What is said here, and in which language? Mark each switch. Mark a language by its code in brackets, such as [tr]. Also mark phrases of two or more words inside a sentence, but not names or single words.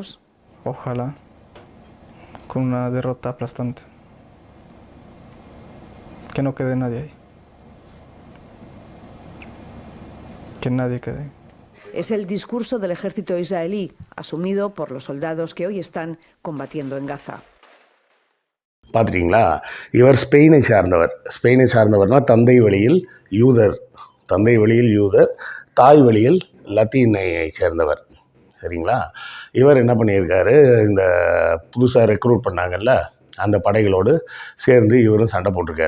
[es] Ojalá con una derrota aplastante. Que no quede nadie ahí. Que nadie quede. Es el discurso del ejército israelí, asumido por los soldados que hoy están combatiendo en Gaza. [ta] பார்த்துட்டிங்களா? இவர் ஸ்பெயினை சார்ந்தவர்னா தந்தை வழியில் யூதர், தாய் வழியில் லத்தீனை சேர்ந்தவர். சரிங்களா? இவர் என்ன பண்ணியிருக்காரு, இந்த புதுசாக ரெக்ரூட் பண்ணாங்கல்ல அந்த படைகளோடு சேர்ந்து இவரும் சண்டை போட்டிருக்கார்.